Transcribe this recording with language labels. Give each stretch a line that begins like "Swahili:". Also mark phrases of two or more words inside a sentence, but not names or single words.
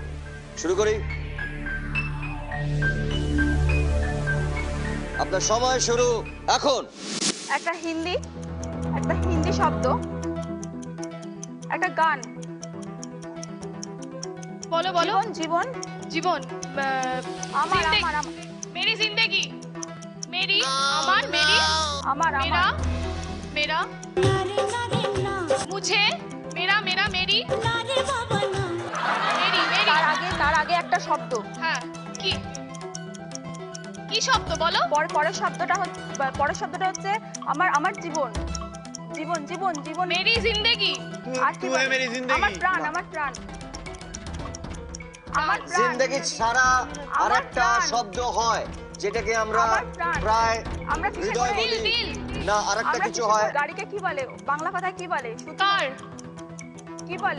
Bangla: শুরু করি, আপনার সময় শুরু এখন। একটা হিন্দি শব্দ, একটা গান। বলো বলো। জীবন জীবন। আমার জিন্দেগি। আমার আমার
Hindi: मेरी जिंदगी। मेरी আমার मेरी
Bangla: আমার
Hindi: मेरा
Bangla: আমার
Hindi: मेरा मुझे मेरा मेरा मेरी मेरी मेरी।
Bangla: তার আগে একটা শব্দ। হ্যাঁ, কি কি শব্দ বলো? পরের শব্দটা হচ্ছে আমার আমার জীবন জীবন জীবন জীবন।
Hindi: मेरी जिंदगी।
Bangla: আর কি বলে? আমার প্রাণ আমার প্রাণ আমার প্রাণ। জিন্দেগি ছাড়া আমার আরেকটা প্রাণ। শব্দ হয় যেটাকে আমরা আমার প্রাণ। প্রায় আমরা কিসে হৃদয় করে? বলি। দিল। না, আরেকটা আমরা কিছু কিসে হয়। করে? গাড়িকে কি বলে বাংলা কথায়? কি বলে? কার? কি বলে?